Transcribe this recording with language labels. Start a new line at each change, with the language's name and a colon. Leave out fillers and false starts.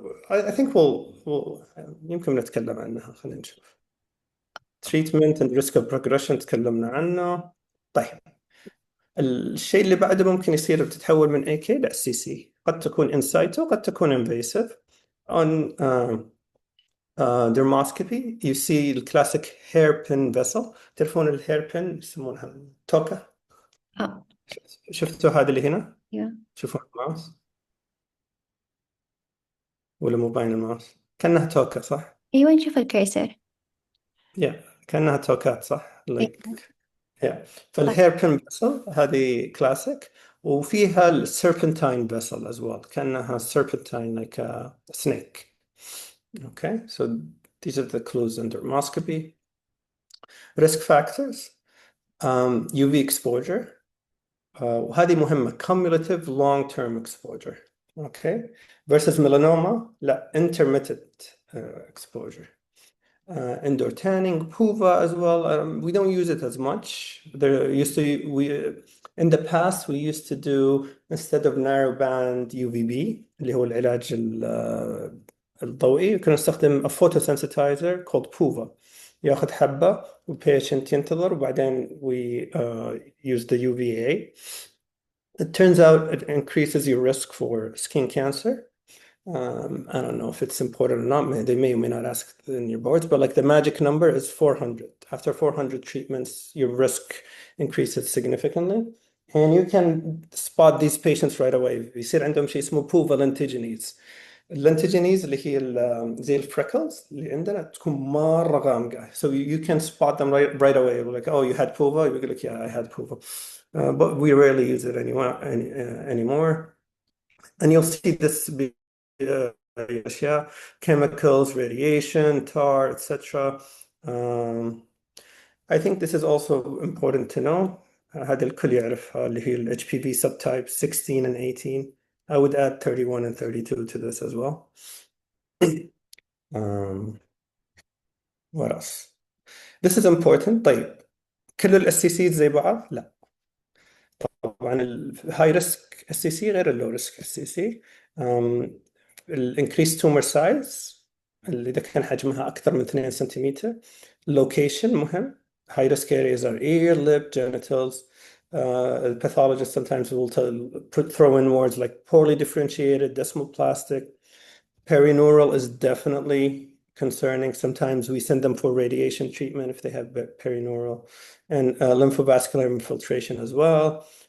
English: I think we'll
Arabic: يمكن نتكلم عنها. خلينا نشوف.
English: Treatment and risk of progression
Arabic: تكلمنا عنه. طيب. الشيء اللي بعده ممكن يصير بتتحول من AK ل SCC. قد تكون in situ قد تكون invasive.
English: On dermoscopy you see the classic hairpin vessel.
Arabic: تعرفون الهيربن يسمونها توكا. شفتوا هذا اللي هنا؟ شوفوا الماوس ولا مو باين الماوس؟ كأنها توكا صح؟ أيوة نشوف الكيسر. كأنها توكات صح؟ فالهيربن vessel هذه كلاسيك وفيها السيربنتاين vessel as well كأنها serpentine
English: like a snake. Okay, so these are the clues in dermoscopy. Risk factors, UV exposure.
Arabic: وهذه مهمة
English: cumulative long-term exposure. Okay, versus melanoma لا intermittent exposure. Indoor tanning, PUVA as well. We don't use it as much. In the past we used to do instead of narrowband UVB
Arabic: اللي هو العلاج الضوئي كنا نستخدم
English: a photosensitizer called PUVA.
Arabic: ياخذ حبة والبيشنت ينتظر وبعدين
English: we use the UVA. It turns out it increases your risk for skin cancer. I don't know if it's important or not. They may or may not ask in your boards, but like the magic number is 400. After 400 treatments, your risk increases significantly. And you can spot these patients right away.
Arabic: يصير عندهم شيء اسمه بوفا لنتيجينيز. اللنتيجينيز اللي هي زي الفريكلز اللي عندنا تكون مرة غامقة.
English: So you can spot them right away. You're like, oh, you had pova? You're like, yeah, I had pova. But we rarely use it anymore. And you'll see this be أشياء, chemicals, radiation, tar, etc. I think this is also important to know.
Arabic: هذا الكل يعرفها اللي هي ال HPV
English: subtypes 16 and 18. I would add 31 and 32 to this as well. What else? This is important.
Arabic: طيب كل ال SCCs زي بعض؟ لا. طبعا الهاي ريسك SCC غير اللو ريسك SCC. الانكريس تومر سايز اللي اذا كان حجمها اكثر من 2 سنتيمتر. لوكيشن مهم.
English: high risk areas are ear, lip, genitals. The pathologist sometimes will throw in words like poorly differentiated, desmoplastic. Perineural is definitely concerning. Sometimes we send them for radiation treatment if they have perineural, and lymphovascular infiltration as well.